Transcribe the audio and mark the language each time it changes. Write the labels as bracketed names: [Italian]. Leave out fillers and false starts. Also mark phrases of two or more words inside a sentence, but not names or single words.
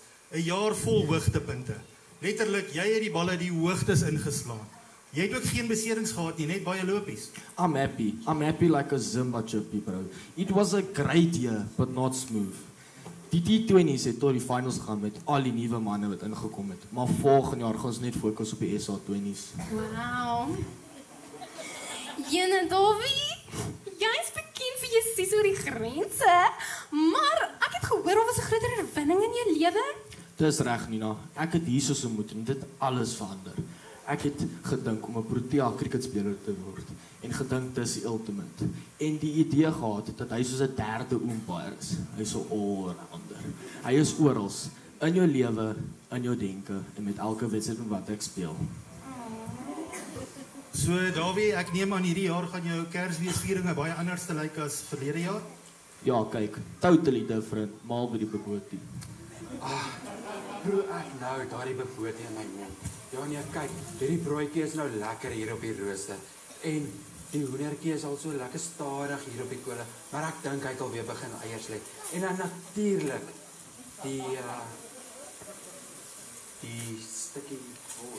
[Afrikaans] 'n Jaar vol hoogtepunte. Letterlik, jy het die balle die hoogtes ingeslaan. Jy het ook geen beserings gehad nie, net baie lopies. [English] I'm happy like a Zimba chippy, bro. It was a great year, but not smooth. [Afrikaans] Die T20's het tot die finals gegaan met al die nuwe manne wat ingekom het. Maar volgende jaar gaan ons net fokus op die SA20's. Wow. Jene Dawie, jy is bekend vir jou sies oor die grense, maar ek het gehoor daar was 'n groter oorwinning in jou lewe. Dis reg, Nina. Ek het hierso so moet en dit alles verander. Ek het gedink om 'n Protea cricketspeler te word en gedink dis die ultimate. En die idee gehad dat hy soos 'n derde umpire is. Hy is so all-rounder. Hy is oral in jou lewe, in jou denke en met elke wedstryd wat ek speel. So Dawie, ek neem aan hierdie jaar gaan jou Kersfeesvieringe baie anders te lyk as verlede jaar? Ja, kyk, [English] totally different, [Afrikaans] maar by die beboetie. Proe ek nou daardie beboetie in my mond. Ja nee, kyk, hierdie broodjie is nou lekker hier op die rooster. En die hoendertjie is al so lekker stadig hier op die kolle, maar ek dink hy het alweer begin eiers lê. En dan natuurlik die stukkie wors.